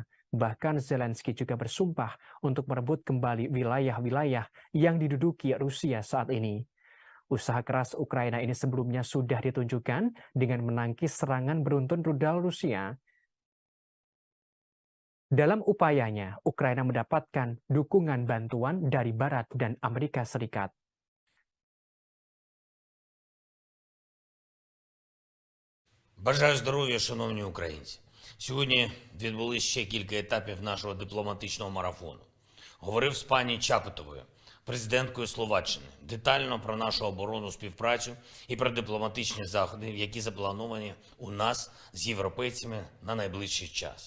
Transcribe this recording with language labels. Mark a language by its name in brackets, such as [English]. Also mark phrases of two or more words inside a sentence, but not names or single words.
[Indonesian] Bahkan Zelensky juga bersumpah untuk merebut kembali wilayah-wilayah yang diduduki Rusia saat ini. Usaha keras Ukraina ini sebelumnya sudah ditunjukkan dengan menangkis serangan beruntun rudal Rusia. Dalam upayanya, Ukraina mendapatkan dukungan bantuan dari Barat dan Amerika Serikat. [Ukrainian] Бажаю здоров'я, шановні українці. Сьогодні відбулись ще кілька етапів нашого дипломатичного марафону. Говорив з пані Чапутовою, президенткою Словаччини, детально про нашу оборонну співпрацю і про дипломатичні заходи, які заплановані у нас з європейцями на найближчий час.